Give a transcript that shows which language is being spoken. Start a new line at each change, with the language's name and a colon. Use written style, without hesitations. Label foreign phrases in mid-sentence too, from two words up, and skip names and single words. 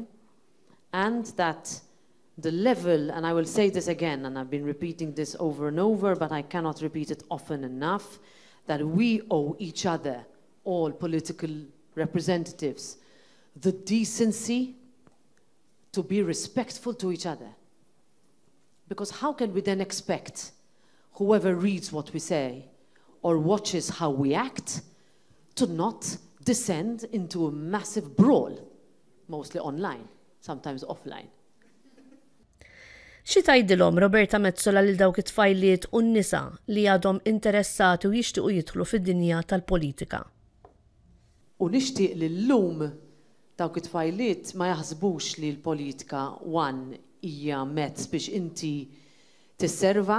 English: And that the level, and I will say this again, and I've been repeating this over and over, but I cannot repeat it often enough, that we owe each other, all political representatives, the decency to be respectful to each other. Because how can we then expect whoever reads what we say or watches how we act to not descend into a massive brawl, mostly online, sometimes offline?
Maltese: Xi tgħidilhom Roberta Metsola lil dawk it-tfajliet u n-nisa li għadhom interessati u jixtiequ jidħlu fid-dinja tal-politika? U nixtieq li llum dawk it-tfajliet ma jaħsbux li l-politika hija mezz biex inti tisserva.